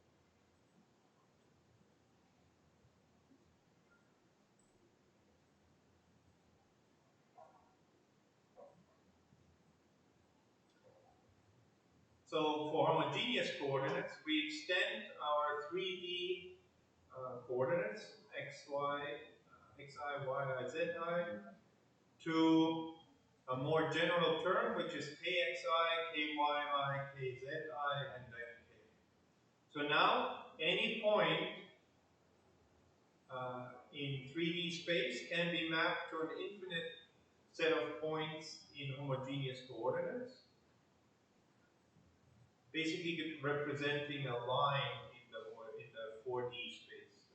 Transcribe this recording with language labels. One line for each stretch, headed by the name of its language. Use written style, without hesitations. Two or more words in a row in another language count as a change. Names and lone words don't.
English: So for homogeneous coordinates, we extend our 3D coordinates, x, y, xi, yi, zi, to a more general term, which is kxi, kyi, kzi, and then k. So now, any point in 3D space can be mapped to an infinite set of points in homogeneous coordinates, basically representing a line in the 4D space.